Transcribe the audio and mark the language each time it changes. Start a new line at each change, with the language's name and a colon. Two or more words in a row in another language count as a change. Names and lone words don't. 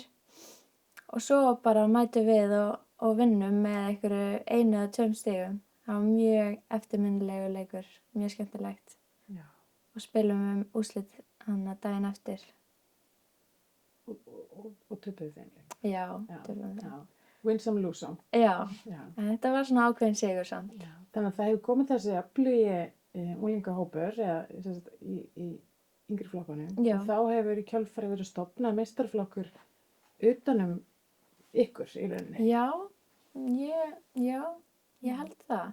Icelandic: Og svo bara mætum við og vinnum með einhverju 1 eða 2 stigum. Það var mjög eftirminnilegur leikur, mjög skemmtilegt. Já. Og spilum úrslit daginn eftir. Og töpuðu þeim. Já, Já, töpuðum við. já.
English: Win some, lose some.
Icelandic: Já, Já. en þetta var svona ákveðin sigur samt. Já. Þannig að það hefur komið þessi öflugi unglingahópur eða sem sagt, í yngri flokkunum. Já. Og þá hefur í kjölfarið verið stofnað meistaraflokkur utanum ykkur í rauninni. Já, ég held það.